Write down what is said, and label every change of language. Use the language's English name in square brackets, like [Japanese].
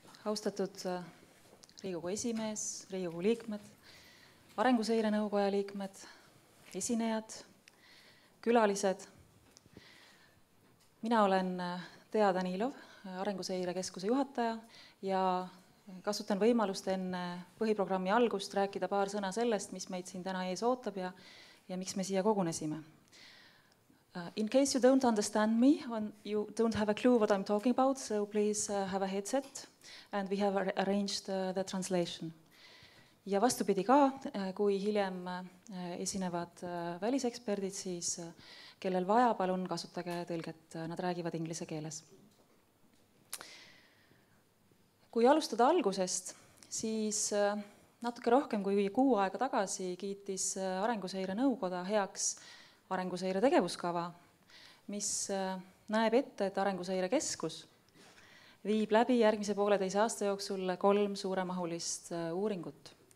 [Estonian] Austatud Riigikogu esimees, Riigikogu liikmed, Arenguseire nõukoja liikmed, esinejad, külalised. Mina olen Tea Danilov, Arenguseire Keskuse juhataja ja kasutan võimalust enne põhiprogrammi algust rääkida paar sõna sellest, mis meid siin täna ees ootab ja miks me siia kogunesime. [English] In case you don't understand me, you don't have a clue what I'm talking about, so please have a headset and we have arranged the translation. [Estonian] Ja vastupidi ka, kui hiljem esinevad väliseksperdid, siis kellel vaja, palun kasutage tõlget, nad räägivad inglise keeles. Kui alustada algusest, siis natuke rohkem kui kuu aega tagasi kiitis Arenguseire nõukoda heaks Arenguseire tegevuskava, mis näeb ette, et Arenguseire Keskus viib läbi järgmise 1,5 aasta jooksul 3 suuremahulist uuringut.